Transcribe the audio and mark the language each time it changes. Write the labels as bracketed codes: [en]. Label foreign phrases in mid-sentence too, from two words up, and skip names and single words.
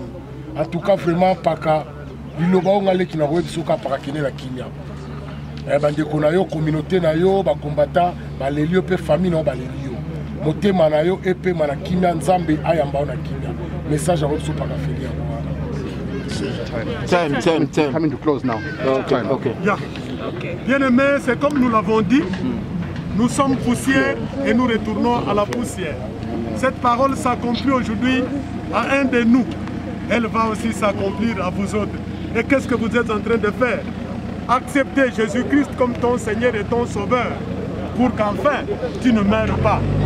[fr] En tout cas [ln] vraiment paka liloba ngale kina ko biso ka paka kene la kimia. Bandeko na yo communauté na yo ba combattant ba lelio pe famille na ba lelio motema na yo epe mana kimia Nzambe ayamba na kimia message à biso paka Feli [en] Time. Coming to close now. Okay. Yeah. [fr] Bien aimé, c'est comme nous l'avons dit. Nous sommes poussière et nous retournons à la poussière. Cette parole s'accomplit aujourd'hui à un de nous. Elle va aussi s'accomplir à vous autres. Et qu'est-ce que vous êtes en train de faire? Accepter Jésus-Christ comme ton Seigneur et ton Sauveur pour qu'enfin tu ne meurs pas.